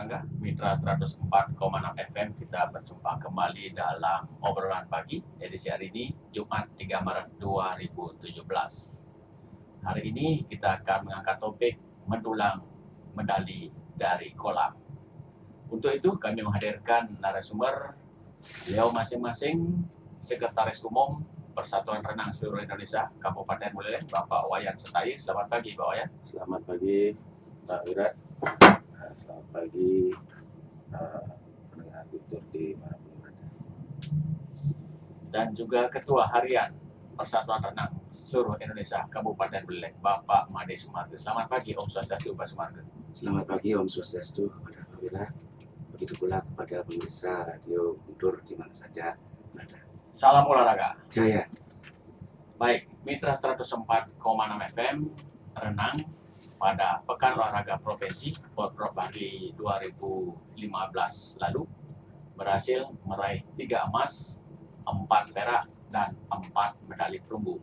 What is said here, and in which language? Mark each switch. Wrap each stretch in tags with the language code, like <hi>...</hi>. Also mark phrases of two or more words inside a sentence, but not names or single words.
<id>Mitra 104,6 FM, kita berjumpa kembali dalam obrolan pagi edisi hari ini, Jumat 3 Maret 2017. Hari ini kita akan mengangkat topik mendulang medali dari kolam. Untuk itu kami menghadirkan narasumber, beliau masing-masing Sekretaris Umum Persatuan Renang Seluruh Indonesia Kabupaten Buleleng, Bapak Wayan Setair. Selamat pagi Pak Wayan. Selamat pagi Pak Wirat. Selamat pagi pendengar Kultur di manapun berada. Dan juga Ketua Harian Persatuan Renang Seluruh Indonesia Kabupaten Buleleng, Bapak Made Sumargo. Selamat pagi,</id> <sa>Om Swastiastu</sa> <id>Pak Sumargo. Selamat pagi</id> <sa>Om Swastiastu</sa> <id>kepada Pak Wirat. Begitu pula kepada pemirsa Radio Kultur di mana saja berada. Salam olahraga. Jaya. Baik, Mitra 104,6 FM renang pada Pekan Olahraga Provinsi Porprov Bali 2015 lalu berhasil meraih 3 emas, 4 perak, dan 4 medali perunggu.</id>